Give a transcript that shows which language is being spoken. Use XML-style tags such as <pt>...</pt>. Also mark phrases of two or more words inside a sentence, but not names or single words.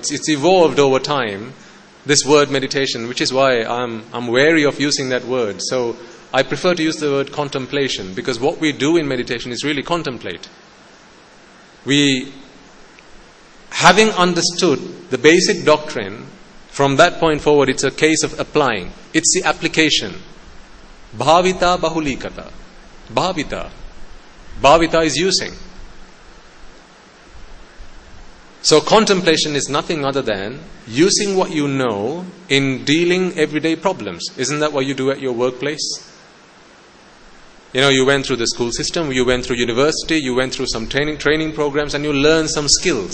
<en>It's evolved over time, this word meditation, which is why I'm wary of using that word. So I prefer to use the word contemplation, because what we do in meditation is really contemplate. We, having understood the basic doctrine, from that point forward it's a case of applying. It's the application.</en> <pi>Bhavita bahulikata.</pi> <en>Bhavita. Bhavita is using. So contemplation is nothing other than using what you know in dealing everyday problems. Isn't that what you do at your workplace? You went through the school system, you went through university, you went through some training programs, and you learned some skills.</en>